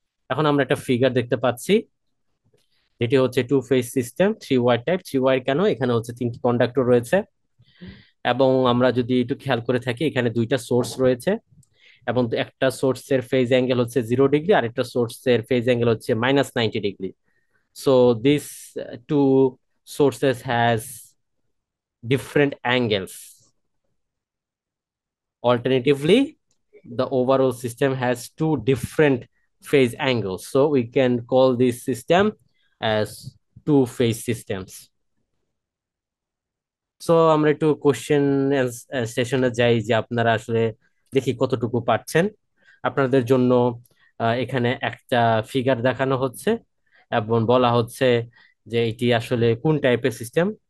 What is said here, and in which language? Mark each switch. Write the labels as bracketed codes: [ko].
[bn] এখন আমরা একটা ফিগার দেখতে পাচ্ছি, এটি হচ্ছে two phase system, three war type. Three war কেন, এখানে হচ্ছে তিনটি কন্ডাক্টর রয়েছে, এবং আমরা যদি একটু খেয়াল করে থাকি এখানে দুইটা সোর্স রয়েছে, এবং একটা সোর্সের ফেজ অ্যাঙ্গেল হচ্ছে 0 ডিগ্রি, আর একটা সোর্সের ফেজ অ্যাঙ্গেল হচ্ছে -90 degree. [en] So this two sources has different angles. Alternatively, the overall system has two different phase angles. So we can call this system as two phase systems. [bn] So আমরা একটু question সেশনে যাই, যে আপনারা আসলে দেখি কতটুকু পারছেন। আপনাদের জন্য এখানে একটা ফিগার দেখানো হচ্ছে এবং বলা হচ্ছে যে এটি আসলে কোন টাইপের সিস্টেম।